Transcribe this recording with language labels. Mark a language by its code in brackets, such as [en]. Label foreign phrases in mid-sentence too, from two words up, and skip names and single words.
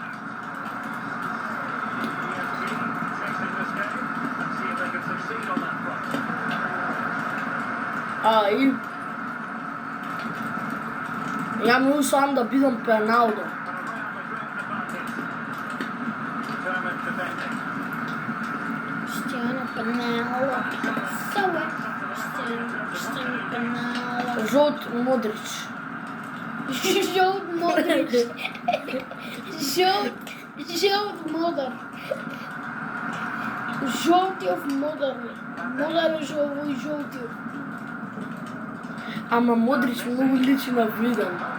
[mk] И ја му усам да бидам Пеналдо. Cristiano Ronaldo. Sauer. Крштени пенал. Жолт Модрич. Жолт Модрич. Жолт Модар. Жолтиов Модар. Модар е овој жолтиов. Ама Модрич многу личи на Видан.